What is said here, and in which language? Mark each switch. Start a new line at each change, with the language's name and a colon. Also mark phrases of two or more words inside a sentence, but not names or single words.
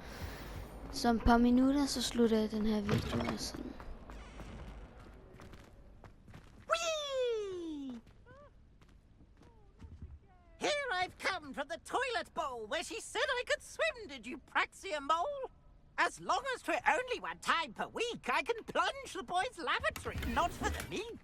Danish: Så et par minutter, så slutter jeg den her video og sådan.
English: Whee! Here I've come from the toilet bowl where she said I could swim, did you Praxia mole? As long as 'twere only one time per week, I can plunge the boys' lavatory, not for the meek.